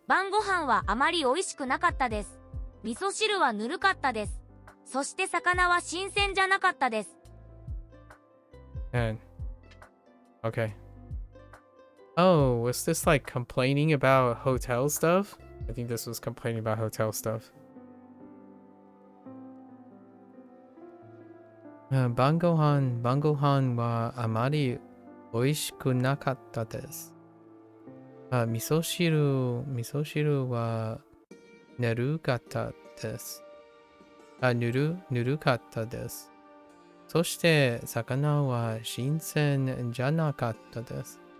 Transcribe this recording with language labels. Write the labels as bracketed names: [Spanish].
[Japanese] 晩ご飯はあまり美味しくなかったです。味噌汁はぬるかったです。そして魚は新鮮じゃなかったです。 [English] And okay. Oh, was this like complaining about hotel stuff? I think this was complaining about hotel stuff. [Japanese] 晩ご飯はあまり美味しくなかったです。味噌汁はぬるかったです。ぬるかったです。そして魚は新鮮じゃなかったです。